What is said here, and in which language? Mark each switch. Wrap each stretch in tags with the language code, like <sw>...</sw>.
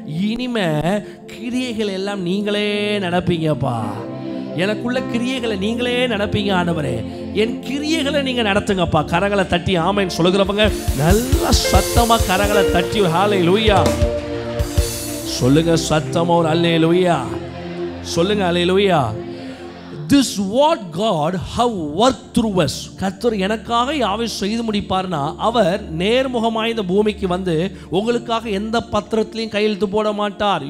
<ta>இனிமே கிரியைகள் எல்லாம் நீங்களே நடப்பீங்கப்பா. எனக்குள்ள கிரியைகளை நீங்களே நடப்பீங்க ஆண்டவரே. என் கிரியைகளை நீங்க நடத்துங்கப்பா. கரங்களை தட்டி ஆமென் சொல்லுகிறவங்க நல்ல சத்தமா கரங்களை தட்டி ஹல்லேலூயா சொல்லுங்க. சத்தமா ஒரு ஹல்லேலூயா சொல்லுங்க. ஹல்லேலூயா.</ta> <en>This what God have worked through us.</en> <ta>கர்த்தர் எனக்காக யாவை செய்து முடிப்பார்னா, அவர் நேர்முகமாய் இந்த பூமிக்கு வந்து உங்களுக்காக எந்த பத்திரத்திலையும் கையெழுத்து போட மாட்டார்.</ta>